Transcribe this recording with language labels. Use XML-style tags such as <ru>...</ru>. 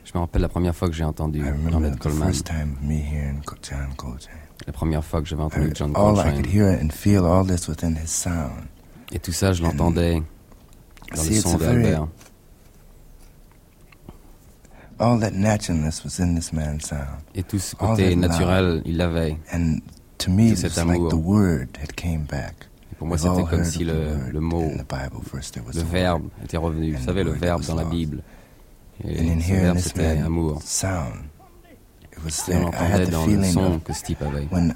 <fr>Je me rappelle la première fois que j'ai entendu Ornette Coleman.</fr> <en>The first time of me hearing John Coltrane.</en> <fr>La première fois que j'avais entendu John Coltrane.</fr> <en>All I could hear and feel all this within his sound.</en> <fr>Et tout ça, je l'entendais dans le son d'Albert.</fr> <en>All that naturalness was in this man's sound.</en> <fr>Et tout ce côté naturel, il l'avait.</fr> <en>And to me, it was like the word had came back.</en> <fr>Pour moi, c'était comme si le mot, le verbe était revenu. Vous savez, le verbe dans la Bible. Et ce verbe, c'était amour. Et on entendait dans le son que ce type avait.</fr>